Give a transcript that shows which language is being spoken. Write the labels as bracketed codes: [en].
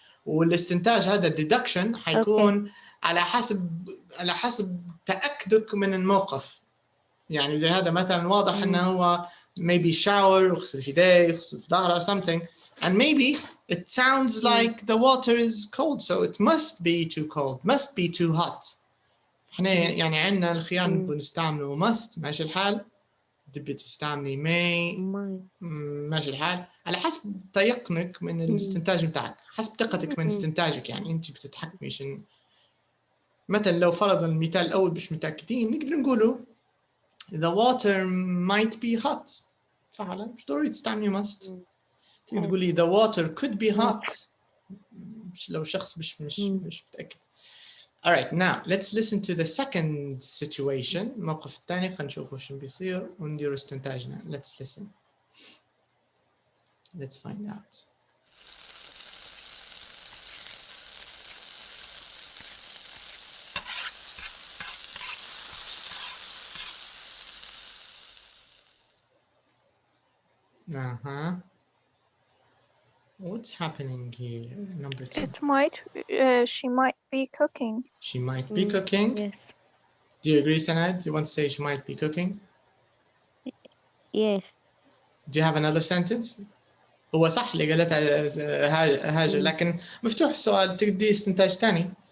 [ar] والاستنتاج هذا الديدكشن حيكون على حسب تأكدك من الموقف. يعني زي هذا مثلا واضح انه هو [en] maybe shower [ar] يغسل في يديه يغسل في ظهره [en] or something, and maybe it sounds like the water is cold, so it must be too cold, must be too hot. [ar] احنا يعني عندنا الخيار بنستعمله must ماشي الحال، تبي تستعملي may ماشي الحال، على حسب تيقنك من الاستنتاج بتاعك، حسب ثقتك من استنتاجك. يعني انت بتتحكمي شنو. مثلا لو فرضا المثال الاول مش متاكدين نقدر نقوله [en] the water might be hot. [ar] صح ولا مش ضروري تستعملي must. تقدر تقولي [en] the water could be hot. [ar] لو شخص مش متأكد. [en] Alright, now let's listen to the second situation. [ar] الموقف الثاني خلينا نشوف وش بيصير وندير استنتاجنا. [en] Let's listen. Let's find out. What's happening here? Number 2. It might, she might be cooking. She might be cooking. Yes. Do you agree, Sanad? Do you want to say she might be cooking? Yes. Do you have another sentence? [ar] هو صح اللي قالتها هاجر لكن مفتوح السؤال تقدي استنتاج ثاني.